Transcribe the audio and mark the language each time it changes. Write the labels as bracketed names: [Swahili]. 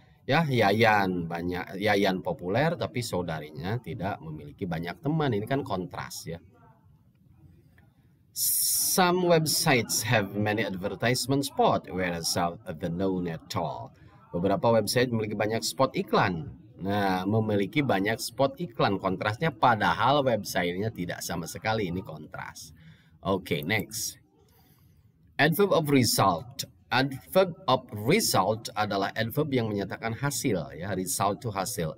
[Indonesian] Ya, Yayan populer, tapi saudarinya tidak memiliki banyak teman. Ini kan kontras ya. [English] Some websites have many advertisement spot, whereas some have none at all. [Indonesian] Beberapa website memiliki banyak spot iklan. Nah, memiliki banyak spot iklan, kontrasnya, padahal websitenya tidak sama sekali. Ini kontras. Oke, next. Adverb of result. Adverb of result adalah adverb yang menyatakan hasil ya, result to hasil.